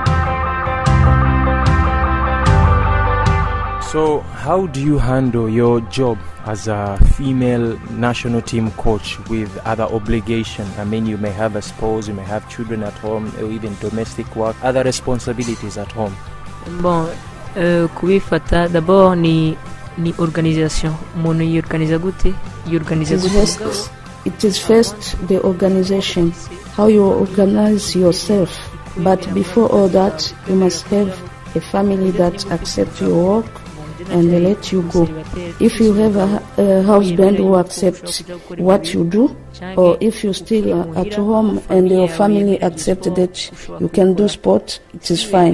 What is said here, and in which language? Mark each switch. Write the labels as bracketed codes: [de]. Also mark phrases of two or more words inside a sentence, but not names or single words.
[en] So how do you handle your job as a female national team coach with other obligations? I mean, you may have a spouse, you may have children at home, or even domestic work, other responsibilities at home. [rn] Bon, kubifata d'abord ni organisation. Umuntu yiorganiza gute? Yiorganiza gute? [en] It is first the organization, how you organize yourself. But before all that, you must have a family that accepts your work and they let you go. If you have a husband who accepts what you do, or if you're still at home and your family accepts that you can do sport, it is fine.